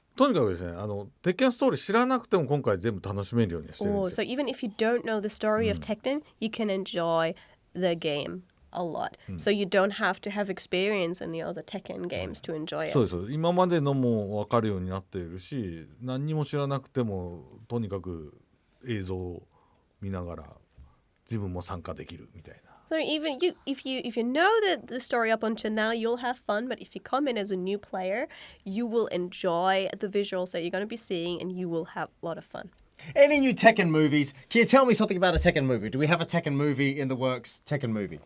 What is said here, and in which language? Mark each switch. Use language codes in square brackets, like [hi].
[ja] とにかくですね、鉄拳ストーリー知らなくても今回全部楽しめるようにしてるん Oh, ですよ。 [en] so even if you don't know the story of Tekken, you can enjoy the game a lot. So you don't have to have experience in the other Tekken games to enjoy it. [ja] そうです。今までのも分かるようになっているし、何にも知らなくてもとにかく映像を見ながら自分も参加できるみたいな。 [en] So even if you know the story up until now, you'll have fun. But if you come in as a new player, you will enjoy the visuals that you're going to be seeing, and you will have a lot of fun. Any new Tekken movies? Can you tell me something about a Tekken movie? Do we have a Tekken movie in the works? Tekken movie?